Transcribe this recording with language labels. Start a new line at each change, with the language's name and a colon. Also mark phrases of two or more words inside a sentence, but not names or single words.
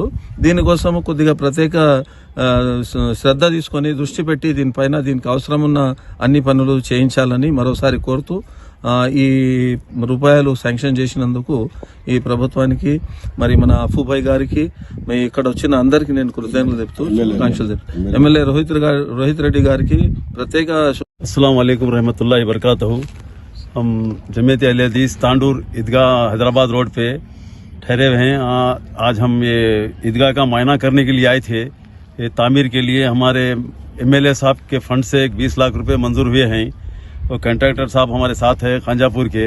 Telugu: దీనికోసం కొద్దిగా ప్రత్యేక శ్రద్ధ తీసుకొని దృష్టి పెట్టి దీనికి అవసరం ఉన్న అన్ని పనులు చేయించాలని మరోసారి కోరుతూ ఈ రూపాయలు శాంక్షన్ చేసినందుకు ఈ ప్రభుత్వానికి మరి మన అఫూభాయ్ గారికి మరి ఇక్కడ వచ్చిన అందరికీ నేను కృతజ్ఞతలు చెప్తూ శుభాకాంక్షలు చెప్తాను. ఎమ్మెల్యే రోహిత్ రెడ్డి గారికి ప్రత్యేక
Arabic: السلام عليكم رحمة الله وبركاته.
Urdu: ہم جمعیت اہل حدیث تانڈور عیدگاہ حیدرآباد روڈ پے ٹھہرے ہوئے ہیں. آج ہم یہ عیدگاہ کا معائنہ کرنے کے لیے آئے تھے. یہ تعمیر کے لیے ہمارے ایم ایل اے صاحب کے فنڈ سے 20 لاکھ روپے منظور ہوئے ہیں اور کنٹریکٹر صاحب ہمارے ساتھ ہے خانجاپور کے.